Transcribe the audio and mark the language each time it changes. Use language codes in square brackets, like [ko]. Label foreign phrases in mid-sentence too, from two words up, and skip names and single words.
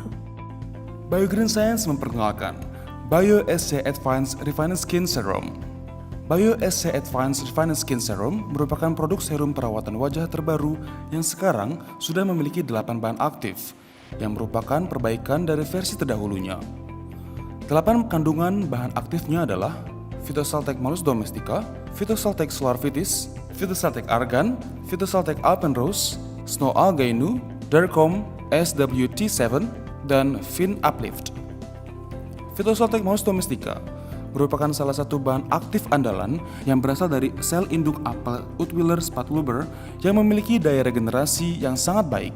[id] Biogreen Science memperkenalkan BioSC Advanced Refining Skin Serum. BioSC Advanced Refining Skin Serum merupakan produk serum perawatan wajah terbaru yang sekarang sudah memiliki 8 bahan aktif yang merupakan perbaikan dari versi terdahulunya. 8 kandungan bahan aktifnya adalah Phytosaltec Malus Domestica, Phytosaltec Solar Vitis, Phytosaltec Argan, Phytosaltec Alpenrose, Snow Algainu, Dercom SWT7, dan Fin Uplift. Phytosaltec Malus Domestica merupakan salah satu bahan aktif andalan yang berasal dari sel induk apel Utwiller spatuluber yang memiliki daya regenerasi yang sangat baik.